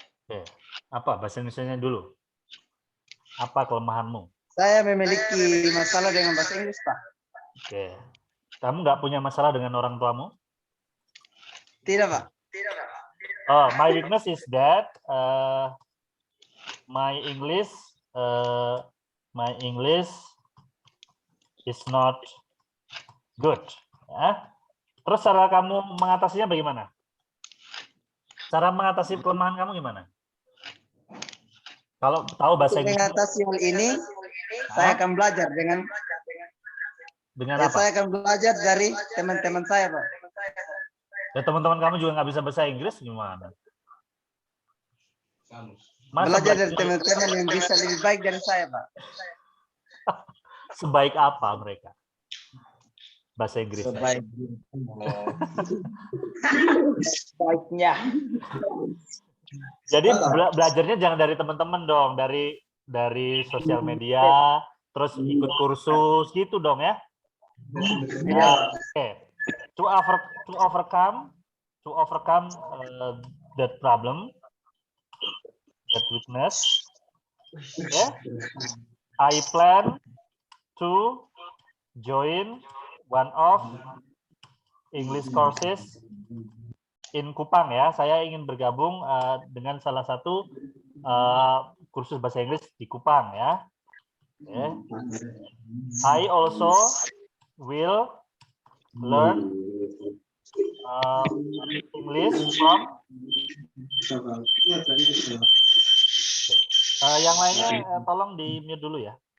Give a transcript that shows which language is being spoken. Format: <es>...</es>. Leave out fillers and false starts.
<id>Oke. Apa bahasa Indonesianya dulu? Apa kelemahanmu? Saya memiliki masalah dengan bahasa Inggris, Pak. Oke. Kamu nggak punya masalah dengan orang tuamu? Tidak, Pak.</id> <en>Oh, my weakness is that my English is not good.</en> <id>Ya. Terus cara kamu mengatasinya bagaimana? Cara mengatasi kelemahan kamu gimana? Kalau tahu bahasa Inggris. Mengatasi hal ini, saya akan belajar dengan apa? Saya akan belajar dari teman-teman saya, Pak. Ya, teman-teman kamu juga nggak bisa bahasa Inggris gimana? Belajar dari teman-teman yang bisa lebih baik dari saya, Pak. Sebaik apa mereka? Bahasa Inggris. Sebaiknya. Jadi belajarnya jangan dari teman-teman dong, dari sosial media, terus ikut kursus gitu dong ya.</id> <en>Okay. To overcome that problem, that weakness, okay, I plan to join one of English courses in Kupang ya.</en> <id>Saya ingin bergabung dengan salah satu kursus bahasa Inggris di Kupang ya. Okay. I also will learn English from yang lainnya tolong di mute dulu ya.</id>